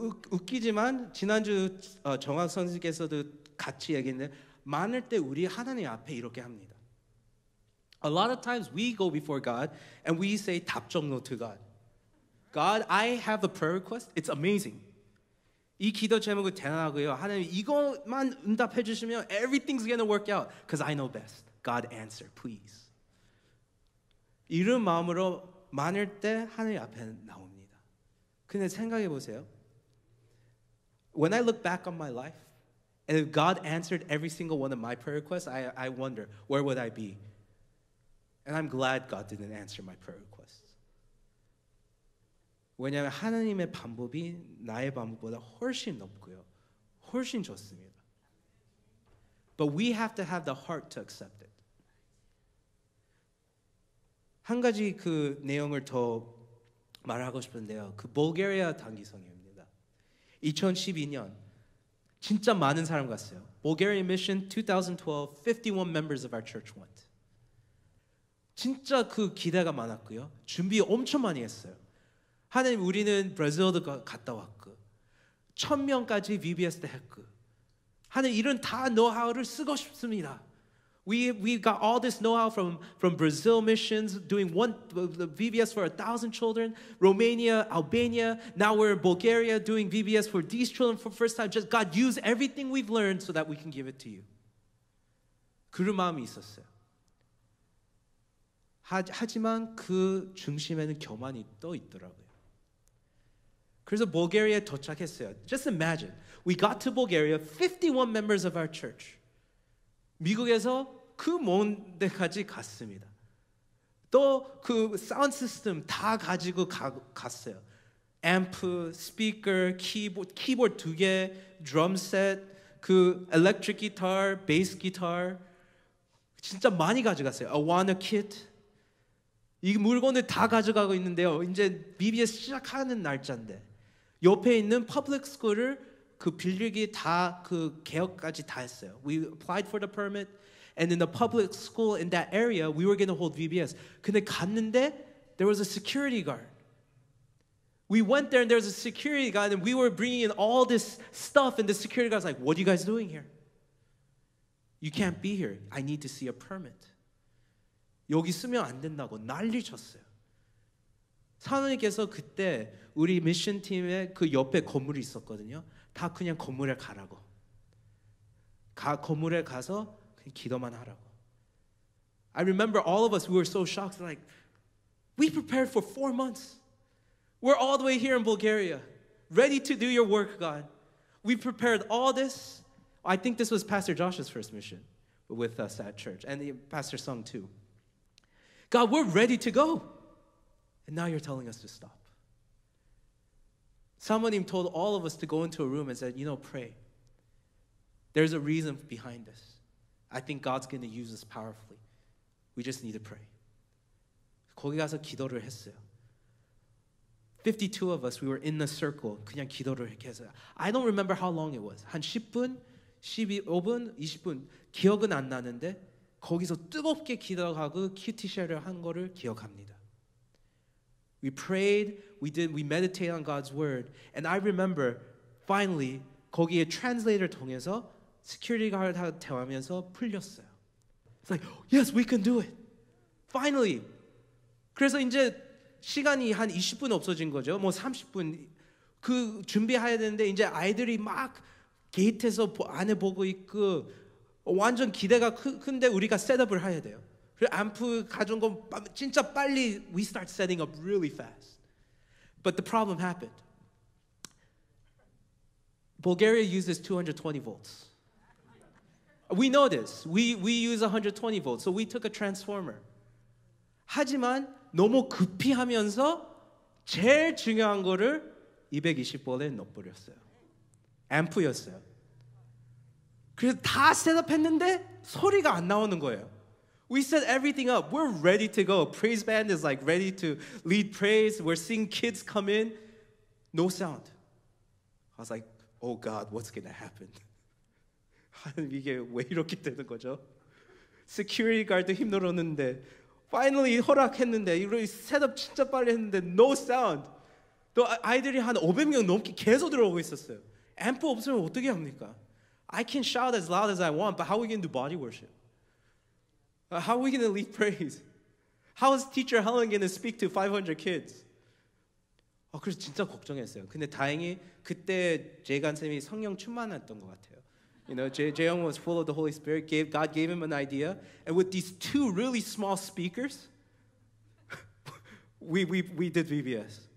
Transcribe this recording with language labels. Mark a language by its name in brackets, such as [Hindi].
[Korean] 웃기지만 지난주 정학 선생님께서도 같이 얘기했는데 많을 때 우리 하나님 앞에 이렇게 합니다. [English] A lot of times we go before God and we say [Korean] 답정너 [English] to God. God, I have a prayer request. It's amazing. [Korean] 이 기도 제목은 대단하고요. 하나님 이것만 응답해 주시면 [English] everything's gonna work out because I know best. God answer, please. [Korean] 이런 마음으로 많을 때 하나님 앞에 나옵니다. 근데 생각해 보세요. [English] When I look back on my life, and if God answered every single one of my prayer requests, I wonder, where would I be? And I'm glad God didn't answer my prayer requests. [Korean] 왜냐하면 하나님의 방법이 나의 방법보다 훨씬 높고요. 훨씬 좋습니다. [English] But we have to have the heart to accept it. [Korean] 한 가지 그 내용을 더 말하고 싶은데요. 그 불가리아 단기성입니다. 2012년 진짜 많은 사람 갔어요. [English] Bulgaria mission 2012, 51 members of our church went. [Korean] 진짜 그 기대가 많았고요. 준비 엄청 많이 했어요. 하나님 우리는 브라질도 갔다 왔고 1000명까지 VBS 때 했고 하나님 이런 다 노하우를 쓰고 싶습니다. [English] We got all this know-how from Brazil missions, doing the VBS for 1,000 children, Romania, Albania. Now we're in Bulgaria doing VBS for these children for the first time. Just God, use everything we've learned so that we can give it to you. [Korean] 그런 마음이 있었어요. 하지만 그 중심에는 교만이 또 있더라고요. 그래서 불가리아에 도착했어요. [English] Just imagine, we got to Bulgaria, 51 members of our church. [Korean] 미국에서 그 먼 데까지 갔습니다. 또 그 사운드 시스템 다 가지고 갔어요. 앰프, 스피커, 키보드 2개, 드럼셋, 그 일렉트릭 기타, 베이스 기타 진짜 많이 가져갔어요. 아와나 키트 이 물건을 다 가져가고 있는데요. 이제 BBS 시작하는 날짜인데 옆에 있는 퍼블릭 스쿨을 그 빌리기 다 그 개혁까지 다 했어요. [English] We applied for the permit, and in the public school in that area, we were going to hold VBS. [Korean] 근데 갔는데 [English] there was a security guard. We went there and there was a security guard, and we were bringing in all this stuff, and the security guard was like, "What are you guys doing here? You can't be here. I need to see a permit." [Korean] 여기 쓰면 안 된다고 난리 쳤어요. 사모님께서 그때 우리 미션 팀의 그 옆에 건물이 있었거든요. 다 그냥 건물에 가라고. 건물에 가서 그냥 기도만 하라고. [English] I remember all of us, we were so shocked. Like, we prepared for 4 months. We're all the way here in Bulgaria. ready to do your work, God. We prepared all this. I think this was Pastor Josh's first mission with us at church, and Pastor Sung too. God, we're ready to go. And now you're telling us to stop. Someone told all of us to go into a room and said, pray. There's a reason behind this. I think God's going to use us powerfully. We just need to pray. [Korean] 거기 가서 기도를 했어요. [English] 52 of us, we were in the circle. [Korean] 그냥 기도를 이렇게 했어요. [English] I don't remember how long it was. [Korean] 한 10분, 15분, 20분 기억은 안 나는데 거기서 뜨겁게 기도하고 큐티 쉐어를 한 거를 기억합니다. [English] We prayed, we meditated on God's word, and I remember finally [Korean] 거기에 translator 통해서 security guard하고 대화하면서 풀렸어요. [English] It's like, yes, we can do it. Finally. [Korean] 그래서 이제 시간이 한 20분 없어진 거죠. 뭐 30분 그 준비해야 되는데 이제 아이들이 막 게이트에서 안에 보고 있고 완전 기대가 큰데 우리가 셋업을 해야 돼요. 그래서 앰프 가져온 거 진짜 빨리 [English] we start setting up really fast. But the problem happened. Bulgaria uses 220 volts. We know this. We use 120 volts. So we took a transformer. [Korean] 하지만 너무 급히 하면서 제일 중요한 거를 220볼트에 넣어버렸어요. 앰프였어요. 그래서 다 셋업했는데 소리가 안 나오는 거예요. [English] We set everything up. We're ready to go. Praise band is like ready to lead praise. We're seeing kids come in. No sound. I was like, oh God, what's going to happen? [Korean] 이게 왜 이렇게 되는 거죠? Security guard 힘들었는데 finally 허락했는데 이거 셋업 진짜 빨리 했는데 [English] no sound. [Korean] 또 아이들이 한 500명 넘게 계속 들어오고 있었어요. 앰프 없으면 어떻게 합니까? [English] I can shout as loud as I want, but how are we going to do body worship? How are we going to lead praise? How is teacher Helen going to speak to 500 kids? [Korean] 그래서 진짜 걱정했어요. 근데 다행히 그때 재간 쌤이 성령 충만했던 것 같아요. [English] Jaeyoung was full of the Holy Spirit. God gave him an idea, and with these two really small speakers, we did VBS.